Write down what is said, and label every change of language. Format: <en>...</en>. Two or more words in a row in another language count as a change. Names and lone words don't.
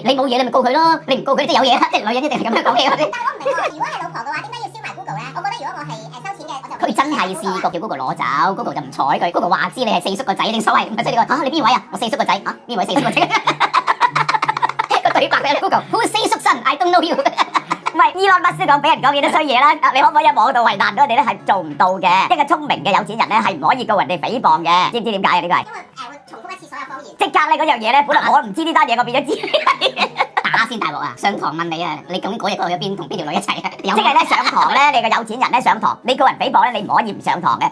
<yue>你冇嘢你咪告佢咯，你唔告佢即係有嘢，即係女人一定係咁樣講嘢。但係我唔明喎，如果係老婆嘅話，點解要燒埋 Google 咧？我覺得如果我係收錢嘅，我就佢真係試過叫 Google 攞走 ，Google 就唔睬佢。Google 話知你係四叔個仔，正所謂咁即係你話你邊位啊？我四叔個仔啊？邊位四叔個仔？個對白俾</yue> <en>Google，Who is 四叔 son？I don't know you。</en> <yue>唔係Elon Musk講俾人講幾多衰嘢啦？你可唔可以喺網度為難咗我哋咧？係做唔到嘅。一個聰明嘅有錢人咧係唔可以告人哋誹謗嘅，知唔知點解啊？呢個係因為會重複一次所有謊言。即刻咧嗰樣嘢咧，本來我唔知呢單嘢，我變咗知。打先大鑊啊！上堂問你啊，你究竟嗰日去咗邊，同邊條女一齊啊？即係咧上堂咧，你個有錢人咧上堂，你告人誹謗咧，你唔可以唔上堂嘅。</yue>